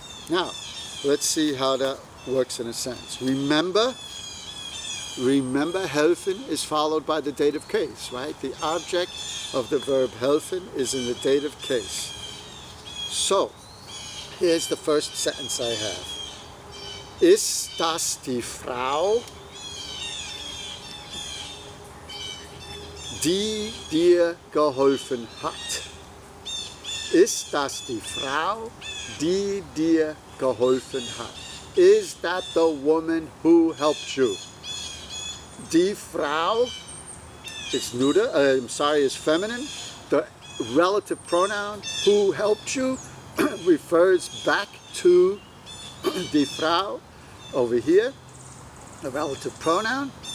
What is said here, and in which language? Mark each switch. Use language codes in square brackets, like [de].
[en] Now, let's see how that works in a sentence. Remember, helfen is followed by the dative case, right? The object of the verb helfen is in the dative case. So, here's the first sentence I have. [de] Ist das die Frau, die dir geholfen hat? Ist das die Frau, die dir geholfen hat? [en] Is that the woman who helped you? Die Frau is neuter, is feminine. The relative pronoun who helped you refers back to die Frau over here, the relative pronoun.